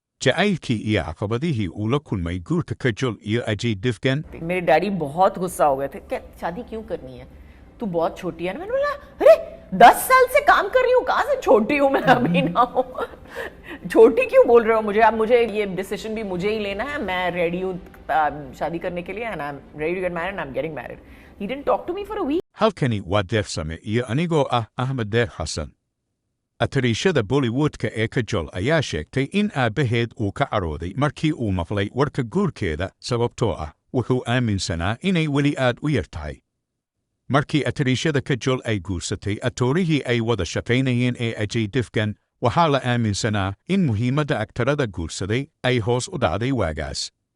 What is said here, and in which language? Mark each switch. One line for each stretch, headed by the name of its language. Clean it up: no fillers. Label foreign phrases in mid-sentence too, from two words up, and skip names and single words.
Somali: Jaceylkii iyo caqabadihii uu la kulmay Guurka Kajol iyo Ajay Devgan.
Hindi: मेरे डैडी बहुत गुस्सा हो गए थे कि शादी क्यों करनी है, तू बहुत छोटी है ना। मैंने बोला अरे 10 साल से काम कर रही हूँ, कहाँ से छोटी हूँ मैं, अभी ना हूँ। छोटी क्यों बोल रहे हो मुझे? अब मुझे ये डिसीजन भी मुझे ही लेना है, मैं रेडी हूँ शादी करने के लिए,
English: And I am ready to get married and I am getting married. He didn't talk to me for a week.
Somali: Halkani waa deersame iyo anigoo Ahmed Deer Xasan. Atariishada Bollywoodka ee Kajol ayaa sheegtay in aabbaheed uu ka carooday markii uu maqlay warka guurkeeda sababtoo ah wuxuu aaminsanaa inay weli aad u yar tahay. Markii atariishada Kajol ay guursatay atoorihii ay wada shaqaynayeen ee Ajay Devgan, waxaa la aaminsanaa in muhiimadda aktarada guursaday ay hoos u dhacday waagaas.